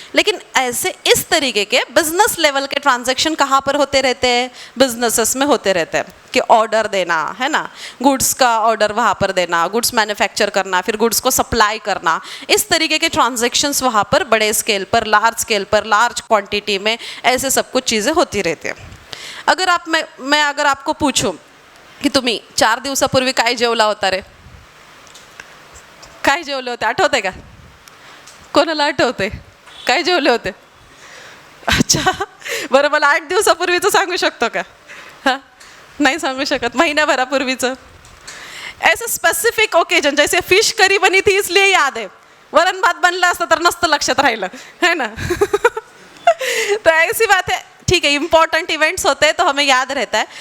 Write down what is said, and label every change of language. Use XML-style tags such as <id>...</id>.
<hi>लेकिन ऐसे इस तरीके के बिजनेस लेवल के ट्रांजैक्शन कहाँ पर होते रहते हैं, बिजनेसेस में होते रहते हैं, कि ऑर्डर देना, है ना, गुड्स का ऑर्डर वहाँ पर देना, गुड्स मैन्युफैक्चर करना, फिर गुड्स को सप्लाई करना, इस तरीके के ट्रांजैक्शंस वहाँ पर बड़े स्केल पर, लार्ज क्वांटिटी में ऐसे सब कुछ चीज़ें होती रहती है। अगर आप मैं अगर आपको पूछूं की</hi> <mr>तुम्ही 4 दिवसापूर्वी काय जेवला होता रे, काय जेवले होते, आठवते का, कोणाला आठवते काय जेवले होते? अच्छा, बरं, मला 8 दिवसापूर्वीचं सांगू शकतो का? हां, नहीं सांगू शकत, महीनाभरापूर्वीचं।</mr> <hi>ऐसे स्पेसिफिक ओकेजन, जैसे फिश करी बनी थी इसलिए याद है,</hi> <mr>वरण भात बनला असता तर नसतं लक्षात राहिलं, है ना।</mr> <hi>तो ऐसी बात है, ठीक है, इंपॉर्टेंट इवेंट्स होते हैं तो हमें याद रहता है।</hi>